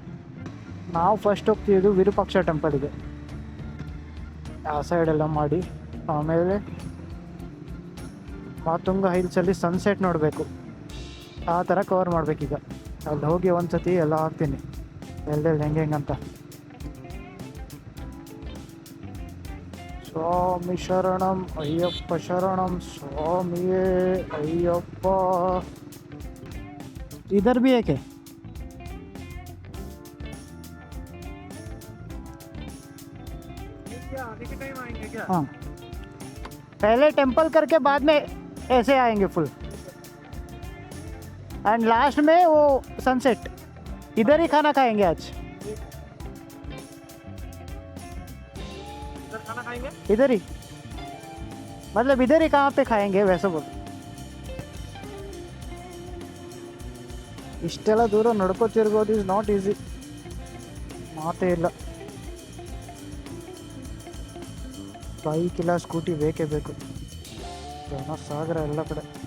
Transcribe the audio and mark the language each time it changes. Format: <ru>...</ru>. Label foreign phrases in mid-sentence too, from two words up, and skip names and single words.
<kn>ನಾವು ಫಸ್ಟ್ ಹೋಗ್ತಿದ್ದು ವಿರೂಪಾಕ್ಷ ಟೆಂಪಲ್ಗೆ, ಆ ಸೈಡೆಲ್ಲ ಮಾಡಿ ಆಮೇಲೆ ಮಾತುಂಗ ಹಿಲ್ಸಲ್ಲಿ ಸನ್ಸೆಟ್ ನೋಡಬೇಕು. ಆ ಥರ ಕವರ್ ಮಾಡಬೇಕೀಗ. ಅಲ್ಲಿ ಹೋಗಿ ಒಂದು ಸತಿ ಎಲ್ಲ ಹಾಕ್ತೀನಿ ಎಲ್ಲೆಲ್ಲಿ ಹೆಂಗಂತ. ಸ್ವಾಮಿ ಶರಣಂ ಅಯ್ಯಪ್ಪ ಶರಣಂ ಸ್ವಾಮಿಯೇ ಅಯ್ಯಪ್ಪ.</kn> <hi>इधर भी एक है, क्या आने के टाइम आएंगे क्या? हाँ, पहले टेम्पल करके बाद में ऐसे आएंगे फुल,</hi> <en>and last</en> <hi>में वो सनसेट। इधर ही खाना खाएंगे आज, इधर खाना खाएंगे? इधर ही, मतलब इधर ही कहाँ पे खाएंगे वैसे बोल।</hi> <kn>ಇಷ್ಟೆಲ್ಲ ದೂರ ನಡ್ಕೋತಿರ್ಬೋದು</kn> <en>is not easy,</en> <kn>ಮಾತೇ ಇಲ್ಲ. ಬೈಕ್ ಇಲ್ಲ ಸ್ಕೂಟಿ ಬೇಕೇ ಬೇಕು, ಜನ ಸಾಗರ ಎಲ್ಲ ಕಡೆ.</kn>